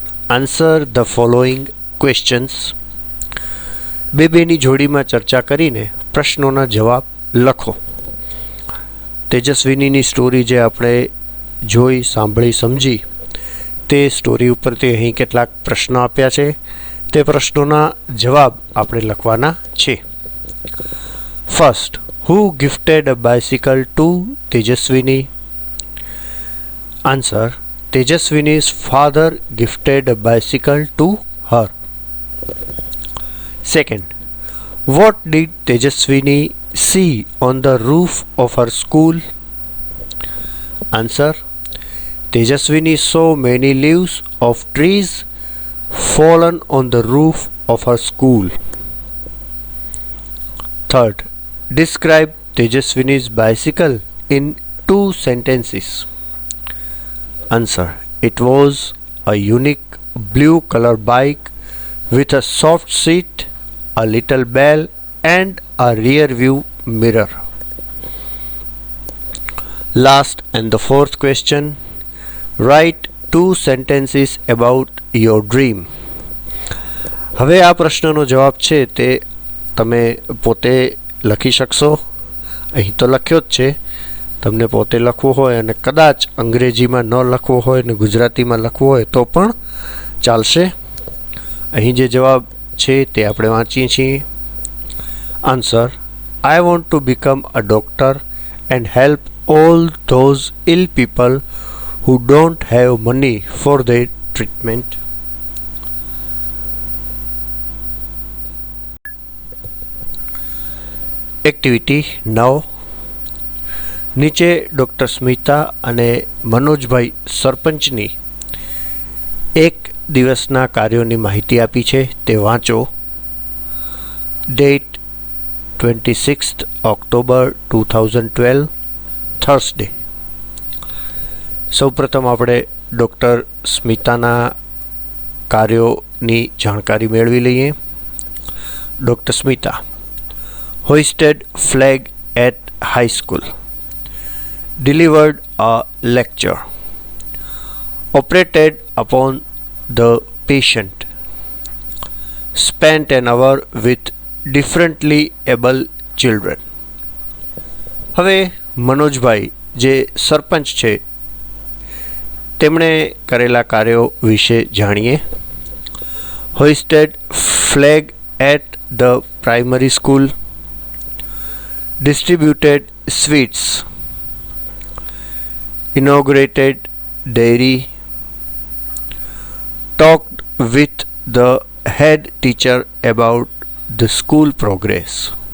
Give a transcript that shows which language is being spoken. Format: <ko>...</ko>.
<en>Answer the following questions.</en> <gu>બેની જોડીમાં ચર્ચા કરીને પ્રશ્નોના જવાબ લખો. તેજસ્વિનીની સ્ટોરી જે આપણે જોઈ સાંભળી સમજી તે સ્ટોરી ઉપરથી અહીં કેટલાક પ્રશ્નો આપ્યા છે. તે પ્રશ્નોના જવાબ આપણે લખવાના છે.</gu> <en>First, who gifted a bicycle to Tejaswini? Answer: Tejaswini's father gifted a bicycle to her. Second, what did Tejaswini see on the roof of her school? Answer: Tejaswini saw many leaves of trees fallen on the roof of her school. Third, describe Tejaswini's bicycle in 2 sentences. Answer: it was a unique blue color bike with a soft seat, a little bell and a rear view mirror. Last and the fourth question, write 2 sentences about your dream.</en> <gu>હવે આ પ્રશ્નનો જવાબ છે તે તમે પોતે લખી શકશો. અહીં તો લખ્યો જ છે. તમને પોતે લખવું હોય અને કદાચ અંગ્રેજીમાં ન લખવું હોય ને ગુજરાતીમાં લખવું હોય તો પણ ચાલશે. અહીં જે જવાબ છે તે આપણે વાંચીએ છીએ.</gu> <en>Answer: I want to become a doctor and help all those ill people who don't have money for their treatment. Activity 9.</en> <gu>નીચે ડૉક્ટર સ્મિતા અને મનોજભાઈ સરપંચની એક દિવસના કાર્યોની માહિતી આપી છે તે વાંચો.</gu> <en>Date 26 October 2012, Thursday.</en> <gu>સૌપ્રથમ આપણે ડૉક્ટર સ્મિતાના કાર્યોની જાણકારી મેળવી લઈએ.</gu> <en>Doctor Smita: hoisted flag at high school, delivered a lecture, operated upon the patient, spent an hour with differently able children.</en> <gu>હવે મનોજભાઈ જે સરપંચ છે તેમણે કરેલા કાર્યો વિશે જાણીએ.</gu> <en>hoisted flag at the primary school, distributed sweets, inaugurated dairy, talked with the head teacher about the school progress.</en>